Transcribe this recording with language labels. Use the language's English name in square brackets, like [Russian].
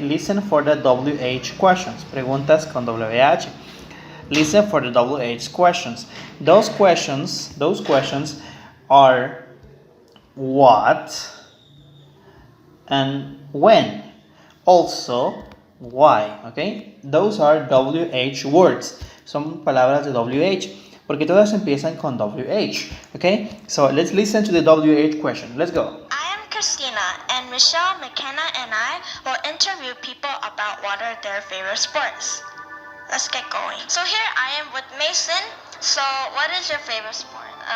[English] Listen for the WH questions. [Spanish] Preguntas con WH. [English] Listen for the WH questions. Those questions are what and when. Also, why, okay? Those are WH words. [Spanish] Son palabras de WH, porque todas empiezan con WH, okay? [English] So let's listen to the WH question. Let's go. I am Christina, and Michelle, McKenna, and I will interview people about what are their favorite sports. Let's get going. So here I am with Mason. So, what is your favorite sport?